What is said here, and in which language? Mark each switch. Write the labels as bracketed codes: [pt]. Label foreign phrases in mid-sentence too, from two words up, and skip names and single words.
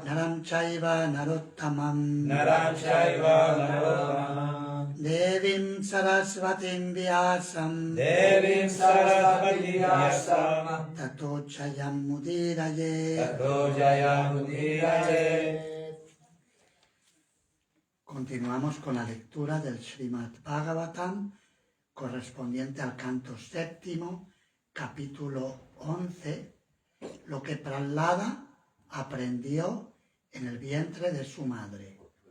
[sa] Naram Chaiva Narottamam Naram Chaiva Narottamam Devim Saraswatim Vyasam Devim Saraswati Vyasam Tato Chayam Mudiraye. Tato Jayam Udiraye. [es] Continuamos con la lectura del Srimad Bhagavatam correspondiente al canto séptimo, capítulo 11, lo que Prahlada aprendió en el vientre de su madre.